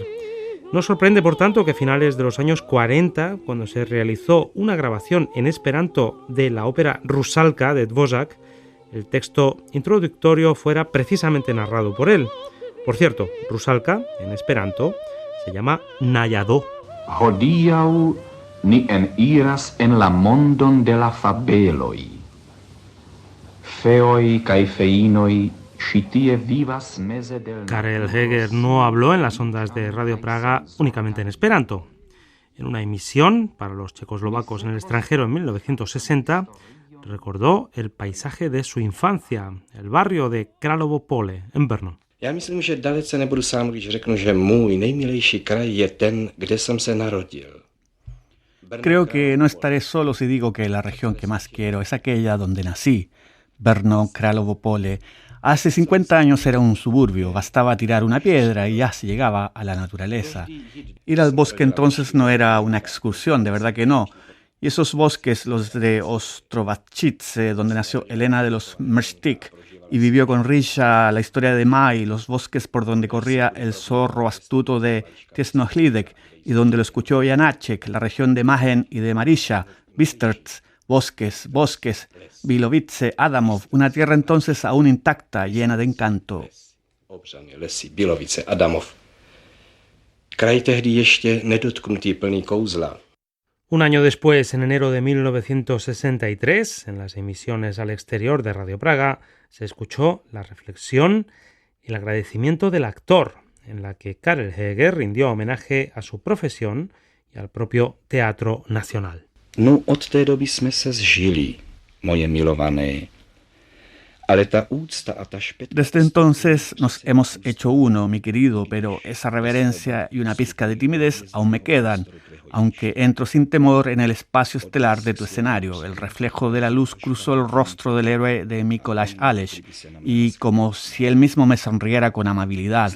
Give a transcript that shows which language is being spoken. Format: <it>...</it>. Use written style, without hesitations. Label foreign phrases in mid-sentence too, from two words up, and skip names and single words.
<es>No sorprende, por tanto, que a finales de los años 40, cuando se realizó una grabación en esperanto de la ópera Rusalka de Dvořák, el texto introductorio fuera precisamente narrado por él. Por cierto, Rusalka, en esperanto, se llama Najado.</es> <eo>Hodiaŭ ni eniras en la mondon de la fabeloj. Feoj kaj feinoj ĉi tie vivas meze del...</eo> <es>Karel Heger no habló en las ondas de Radio Praga únicamente en esperanto. En una emisión para los checoslovacos en el extranjero en 1960, recordó el paisaje de su infancia, el barrio de Kralovo Pole, en Brno.</es> <cs>Já myslím, že dalece nebudu sám, když řeknu, že můj nejmilejší kraj je ten, kde jsem se narodil.</cs> <es>Creo que no estaré solo si digo que la región que más quiero es aquella donde nací, Brno, Kralovo Pole. Hace 50 años era un suburbio, bastaba tirar una piedra y ya se llegaba a la naturaleza. Ir al bosque entonces no era una excursión, de verdad que no. Y esos bosques, los de Ostrovačice, donde nació Elena de los Mrstik, y vivió con Risha la historia de Mai, los bosques por donde corría el zorro astuto de Tesnohlidek y donde lo escuchó Janáček, la región de Majen y de Marisha, Bistrc, bosques, Bilovice, Adamov, una tierra entonces aún intacta, llena de encanto.</es> <cs>Obřany lesy, Bilovice, Adamov. Kraj tehdy ještě nedotknutý, plný kouzla.</cs> <es>Un año después, en enero de 1963, en las emisiones al exterior de Radio Praga, se escuchó la reflexión y el agradecimiento del actor, en la que Karel Heger rindió homenaje a su profesión y al propio Teatro Nacional.</es> <cs>No, od té doby jsme se zžili, moje milované.</cs> <es>Desde entonces nos hemos hecho uno, mi querido, pero esa reverencia y una pizca de timidez aún me quedan, aunque entro sin temor en el espacio estelar de tu escenario. El reflejo de la luz cruzó el rostro del héroe de Mikołaj Aleš y como si él mismo me sonriera con amabilidad.</es>